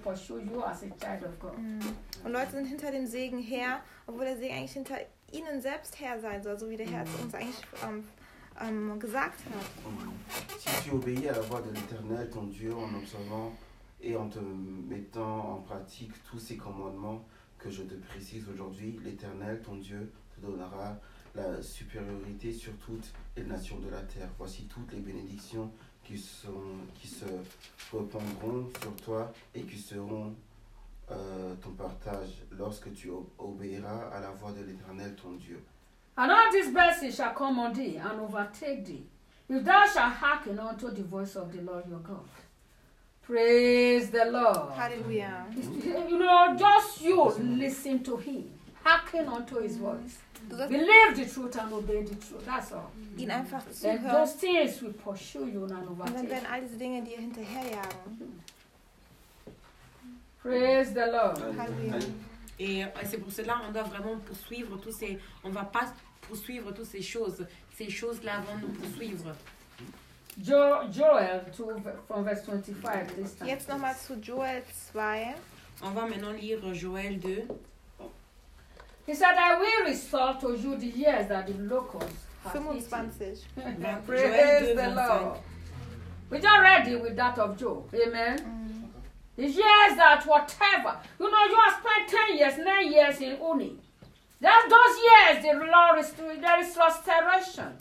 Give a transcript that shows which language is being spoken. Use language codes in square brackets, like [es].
[de] Und Leute sind hinter dem Segen her, obwohl der Segen eigentlich hinter ihnen selbst her sein soll, so wie der Herr es uns eigentlich gesagt hat. [fr] Si tu obéis à la voix de l'Éternel, ton Dieu, en observant et en te mettant en pratique tous ses commandements, que je te précise aujourd'hui, l'Éternel, ton Dieu, te donnera la supériorité sur toutes les nations de la terre. Voici toutes les bénédictions qui se répandront sur toi et qui seront ton partage lorsque tu obéiras à la voix de l'Éternel, ton Dieu. [en] And all these blessings shall come on thee and overtake thee, if thou shalt hearken unto the voice of the Lord your God. Praise the Lord. Hallelujah. You know, just you listen to him. Hearken unto his voice. Believe the truth and obey the truth. That's all. [de] Ihn einfach zu hören. [en] And those things will pursue you and overtake. [de] Und dann werden all diese Dinge dir hinterherjagen. [en] Praise the Lord. [fr] Hallelujah. Et c'est pour cela on doit vraiment poursuivre tous ces... On va pas poursuivre toutes ces choses. Ces choses-là vont nous poursuivre. [en] Joel 2 from verse 25. [de] Jetzt nochmal zu Joel 2. [fr] On va maintenant lire Joel 2. [en] He said, I will restore to you the years that the locusts have eaten. 25. Praise the Lord. We're not ready with that of Job. Amen. The years that whatever. You know, you have spent 10 years, 9 years in Uni. That those years, the Lord is there is restoration.